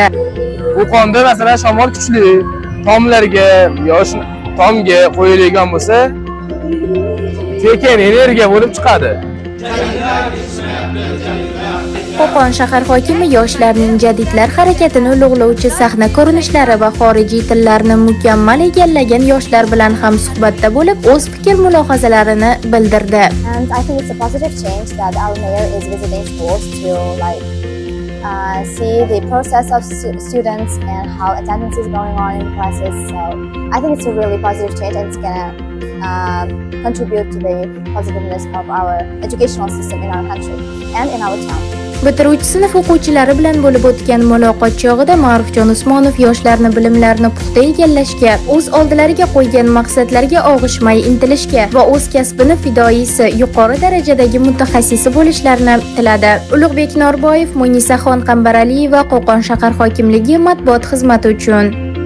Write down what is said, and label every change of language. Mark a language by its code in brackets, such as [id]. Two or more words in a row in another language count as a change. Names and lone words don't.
[uz] Qo'qonda masalan shamol kuchli, tomlarga yosh tomga qo'yilgan bo'lsa, tekin energiya bo'lib chiqadi. Qo'qon shahar hokimi yoshlarning jadidlar harakatini ulug'lovchi sahna ko'rinishlari va xorijiy tillarni mukammal egallagan yoshlar bilan ham suhbatda bo'lib, o'z fikr-mulohazalarini bildirdi. [en] And I think it's a positive change that our mayor is visiting schools to see the process of students and how attendance is going on in classes. So I think it's a really positive change, and it's gonna contribute to the positiveness of our educational system in our country and in our town. [uz] Bitiruvchi sinf o'quvchilari bilan bo'lib o'tgan muloqot chog'ida Ma'rufjon Usmonov yoshlarni bilimlarini puxta egallashga, o'z oldilariga qo'ygan maqsadlarga og'ishmay intilishga va o'z kasbini fidoyisi, yuqori darajadagi mutaxassisi bo'lishlarini tiladi. Ulug'bek Norboyev, Munisaxon Qambaraliyeva, Qo'qon shahar hokimligi matbuot xizmati uchun.